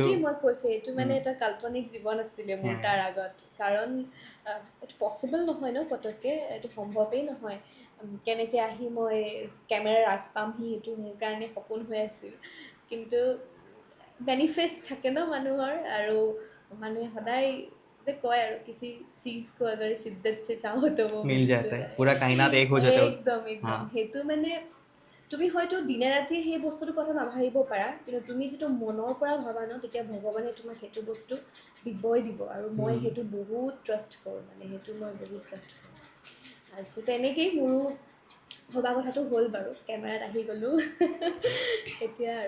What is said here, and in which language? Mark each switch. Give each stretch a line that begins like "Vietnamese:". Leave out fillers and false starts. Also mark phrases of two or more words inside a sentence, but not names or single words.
Assamese: মই কৈছোঁ এইটো মানে এটা কাল্পনিক জীৱন আছিলে মোৰ তাৰ আগত কাৰণ এইটো পচিবল নহয় ন পটককৈ এইটো সম্ভৱেই নহয় কেনেকৈ আহি মই কেমেৰাৰ আগ পামহি সেইটো মোৰ কাৰণে সপোন হৈ আছিল কিন্তু বেনিফিটছ থাকে ন মানুহৰ আৰু মানুহে সদায় তে কয় আৰু
Hindi: किसी चीज को अगर शिद्दत से चाहो तो वो मिल जाता है पूरा कायनात एक हो जाता है
Assamese: একদম একদম সেইটো মানে তুমি হয়তো দিনে ৰাতিয়ে সেই বস্তুটোৰ কথা নাভাবিব পাৰা কিন্তু তুমি যিটো মনৰ পৰা ভাবা ন তেতিয়া ভগৱানে তোমাক সেইটো বস্তু দিবই দিব আৰু মই সেইটো বহুত ট্ৰাষ্ট কৰোঁ মানে সেইটো মই বহুত ট্ৰাষ্ট কৰোঁ তাৰপিছত তেনেকেই মোৰো ভবা কথাটো হ'ল বাৰু কেমেৰাত আহি গ'লোঁ এতিয়া আৰু